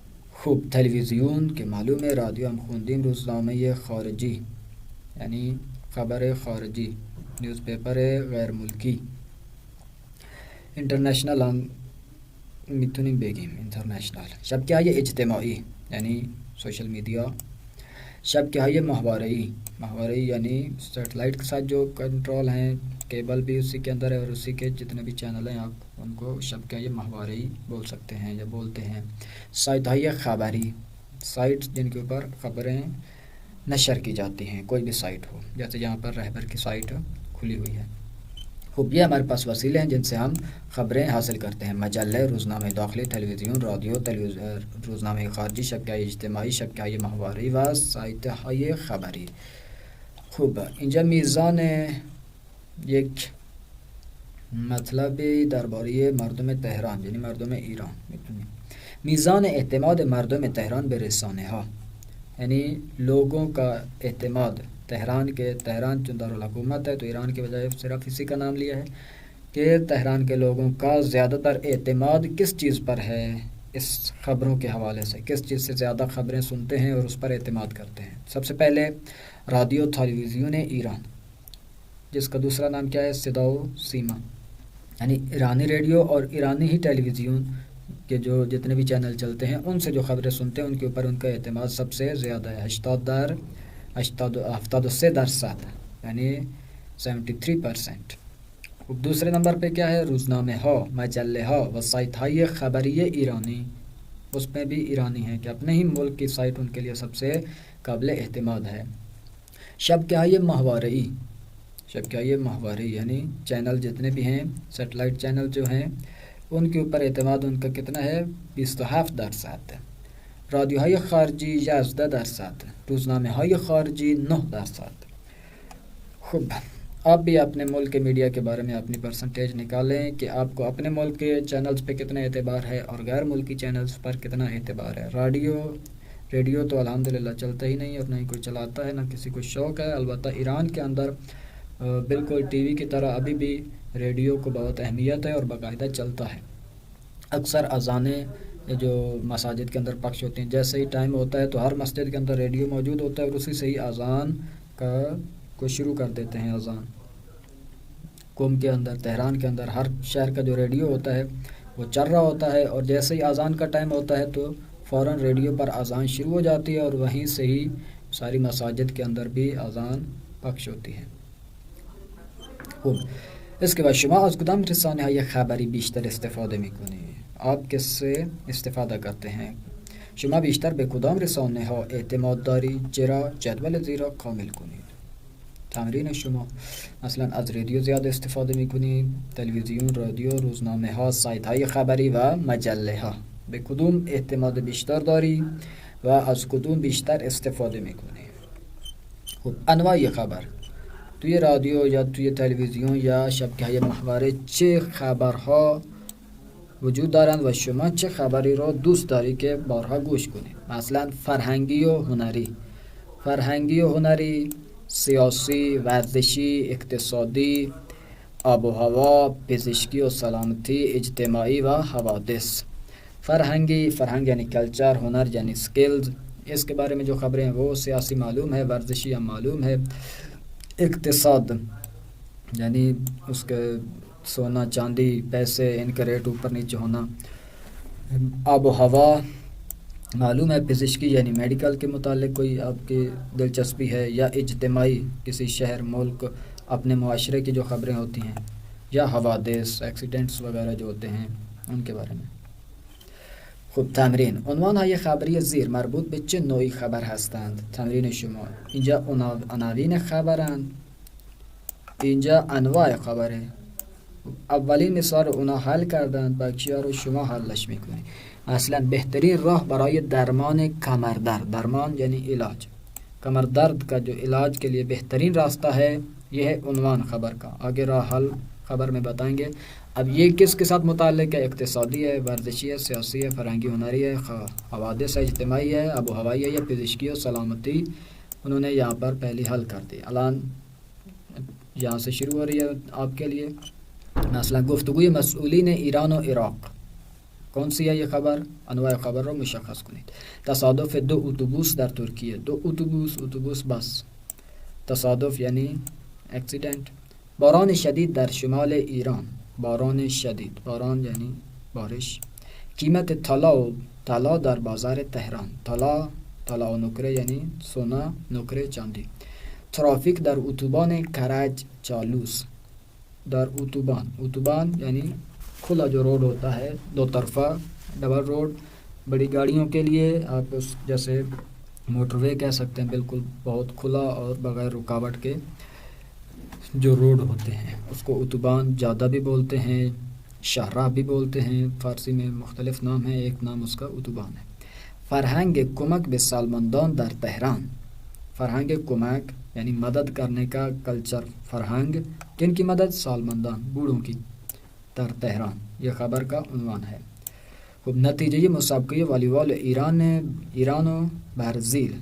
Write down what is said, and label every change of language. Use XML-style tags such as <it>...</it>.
<fa>خوب تلویزیون که معلومه، رادیو هم خوندیم، روزنامه خارجی یعنی خبر خارجی، نیوز پیپر غیر ملکی. اینترنشنال هم میتونیم بگیم، اینترنشنال. شبکه های اجتماعی یعنی سوشل میڈیا.</fa> <ur>شبکه های محوری یعنی سیٹلائٹ کے ساتھ جو کنٹرول ہیں، کیبل بھی اسی کے اندر ہے اور اسی کے جتنے بھی چینل ہیں آپ ان کو شبکہ محوری بول سکتے ہیں یا بولتے ہیں. سائٹ های خبری، سائٹ جن کے اوپر خبریں نشر کی جاتی ہیں، کوئی بھی سائٹ ہو، جیسے یہاں پر رہبر کی سائٹ کھلی ہوئی ہے. خوب یہ ہمارے پاس وسیلے ہیں جن سے ہم خبریں حاصل کرتے ہیں.</ur> <fa>مجلے، روزنامه داخلی، تلویزیون، رادیو، روزنامه خارجی، شبکه اجتماعی، شبکه محوری و سایت های خبری. خوب اینجا میزان یک مطلبی درباره مردم تهران یعنی مردم ایران میتونیم. میزان اعتماد مردم تهران به رسانه ها</fa> <ur>یعنی لوگوں کا اعتماد تہران چون دارالحکومت ہے تو ایران کی بجائے صرف اسی کا نام لیا ہے کہ تہران کے لوگوں کا زیادہ تر اعتماد کس چیز پر ہے؟ اس خبروں کے حوالے سے کس چیز سے زیادہ خبریں سنتے ہیں اور اس پر اعتماد کرتے ہیں؟ سب سے پہلے رادیو تلویزیون ایران، جس کا دوسرا نام کیا ہے؟ صدا و سیما یعنی ایرانی ریڈیو اور ایرانی ہی ٹیلی ویژن کے جو جتنے بھی چینل چلتے ہیں ان سے جو خبریں سنتے ہیں ان کے اوپر ان کا اعتماد سب سے زیادہ ہے.</ur> <fa>73% یعنی 73%.</fa> <ur>دوسرے نمبر پہ کیا ہے؟</ur> <fa>روزنامه ها، مجله ها و سایت های خبری ایرانی.</fa> <ur>اس میں بھی ایرانی ہیں کہ اپنے ہی ملک کی سائٹ ان کے لیے سب سے قابل اعتماد ہے. شبکه های محوری یعنی چینل جتنے بھی ہیں، سیٹلائٹ چینل جو ہیں ان کے اوپر اعتماد ان کا کتنا ہے؟ 27%.</ur> <fa>رادیو های خارجی 11%، روزنامه های خارجی 9%.</fa> <ur>خوب آپ بھی اپنے ملک کے میڈیا کے بارے میں اپنی پرسنٹیج نکالیں کہ آپ کو اپنے ملک کے چینلز پہ کتنا اعتبار ہے اور غیر ملکی چینلز پر کتنا اعتبار ہے. ریڈیو تو الحمدللہ چلتا ہی نہیں اور نہ ہی کوئی چلاتا ہے، نہ کسی کو شوق ہے. البتہ ایران کے اندر بالکل ٹی وی کی طرح ابھی بھی ریڈیو کو بہت اہمیت ہے اور باقاعدہ چلتا ہے. اکثر اذانیں جو مساجد کے اندر پخش ہوتی ہیں، جیسے ہی ٹائم ہوتا ہے تو ہر مسجد کے اندر ریڈیو موجود ہوتا ہے اور اسی سے ہی اذان کو شروع کر دیتے ہیں. اذان قوم کے اندر، تہران کے اندر ہر شہر کا جو ریڈیو ہوتا ہے وہ چل رہا ہوتا ہے اور جیسے ہی اذان کا ٹائم ہوتا ہے تو فوراً ریڈیو پر اذان شروع ہو جاتی ہے اور وہیں سے ہی ساری مساجد کے اندر بھی اذان پخش ہوتی ہے.</ur> <fa>خوب اس کے بعد شما از کدام رسانه های خبری بیشتر استفاده میکنید؟</fa> <ur>آپ کس سے استفاده کرتے ہیں؟</ur> <fa>شما بیشتر به کدام رسانه ها اعتماد دارید؟ چرا؟ جدول زیر را کامل کنید. تمرین شما مثلا از رادیو زیاد استفاده میکنید، تلویزیون، رادیو، روزنامه ها، سایت های خبری و مجله ها. به کدوم اعتماد بیشتر داری و از کدوم بیشتر استفاده میکنی؟ خب انواع خبر توی رادیو یا توی تلویزیون یا شبکه های محوری چه خبرها وجود دارند و شما چه خبری رو دوست داری که بارها گوش کنید؟ مثلا فرهنگی و هنری سیاسی، ورزشی، اقتصادی، آب و هوا، پزشکی و سلامتی، اجتماعی و حوادث.</fa> <ur>فرهنگی، فرهنگ یعنی کلچر، ہنر یعنی سکلز، اس کے بارے میں جو خبریں ہیں وہ. سیاسی معلوم ہے، ورزشی ہم معلوم ہے. اقتصاد یعنی اس کے سونا چاندی پیسے ان کا ریٹ اوپر نیچے ہونا. آب و ہوا معلوم ہے. پزشکی یعنی میڈیکل کے متعلق کوئی آپ کی دلچسپی ہے، یا اجتماعی کسی شہر ملک اپنے معاشرے کی جو خبریں ہوتی ہیں، یا حوادث ایکسیڈنٹس وغیرہ جو ہوتے ہیں ان کے بارے میں.</ur> <fa>خب تمرین. عنوان‌های خبری زیر مربوط به چه نوعی خبر هستند؟ تمرین شما. اینجا عناوین خبرند، اینجا انواع خبره. اولین مثال اونا حل کردند، بقیه رو شما حلش میکنید. مثلا بهترین راه برای درمان کمردرد،</fa> <ur>درمان یعنی علاج، کمردرد کا جو علاج کے لیے بہترین راستہ ہے یہ ہے عنوان خبر کا. آگے راہ حل خبر میں بتائیں گے. اب یہ کس کے ساتھ متعلق ہے؟ اقتصادی ہے، ورزشی ہے، سیاسی ہے، فرہنگی ہنری ہے، حوادث ہے، اجتماعی ہے، آب و ہوائی ہے، یا پزشکی و سلامتی. انہوں نے یہاں پر پہلی حل کر دی. الان یہاں سے شروع ہو رہی ہے آپ کے لیے.</ur> <fa>مثلا گفتگوی مسئولین ایران و عراق.</fa> <ur>کون سی ہے یہ خبر؟</ur> <fa>انواع خبر رو مشخص کنید. تصادف دو اتوبوس در ترکیه. دو اتوبوس بس. تصادف یعنی اکسیڈنٹ. باران شدید در شمال ایران. باران شدید، باران یعنی بارش. قیمت طلا در بازار تهران. طلا و نقره یعنی سونا، نقره چاندی. ترافیک در اتوبان کرج چالوس.</fa> <ur>در اتوبان یعنی کھلا جو روڈ ہوتا ہے دو طرفہ ڈبل روڈ بڑی گاڑیوں کے لیے، آپ اس جیسے موٹر وے کہہ سکتے ہیں، بالکل بہت کھلا اور بغیر رکاوٹ کے جو روڈ ہوتے ہیں اس کو اتوبان زیادہ بھی بولتے ہیں، شاہراہ بھی بولتے ہیں. فارسی میں مختلف نام ہیں، ایک نام اس کا اتوبان ہے.</ur> <fa>فرهنگ کمک به سالمندان در تهران. فرهنگ کمک یعنی</fa> <ur>مدد کرنے کا کلچر. فرهنگ کن کی مدد؟ سالمندان، بوڑھوں کی.</ur> <fa>در تهران</fa> <ur>یہ خبر کا عنوان ہے.</ur> <fa>خب نتیجه مسابقه والیبال ایران و برزیل.</fa>